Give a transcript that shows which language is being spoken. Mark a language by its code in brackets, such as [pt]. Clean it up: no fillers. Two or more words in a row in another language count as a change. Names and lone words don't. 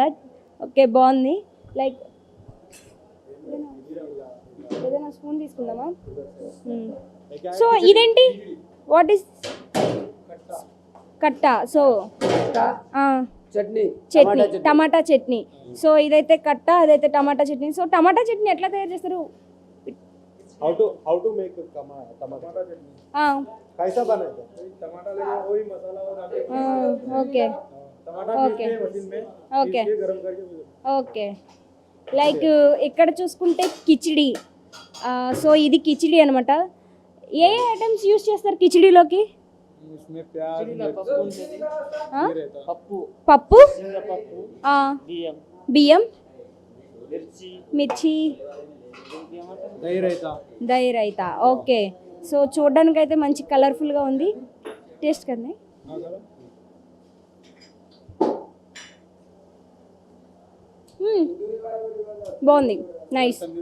[te] ఓకే, బాగుంది. లైక్ ఏదైనా స్పూన్ తీసుకుందామా? సో ఇదేంటి, [en] what is [te] కట్టా? సో చట్నీ, టమాటా చట్నీ. సో ఇదైతే కట్ట, అదైతే టమాటా చట్నీ. సో టమాటా చట్నీ ఎట్లా తయారు చేస్తారు? [en] how to make tomato chutney [hi] कैसा बनाते हैं टमाटर लेके वही मसाला और आगे ओके टमाटर पीस के मशीन में ఓకే पीस के गरम करके [te] ఓకే. లైక్ ఇక్కడ చూసుకుంటే కిచిడి. సో ఇది కిచిడి అనమాట. ఏ [en] items use [te] చేస్తారు కిచిడిలోకి? [hi] इसमें प्याज [te] పప్పు, బియ్యం, మిర్చి, దహి రైతా. ఓకే, సో చూడడానికి అయితే మంచి కలర్ఫుల్గా ఉంది. టేస్ట్ కదా, బాగుంది, నైస్.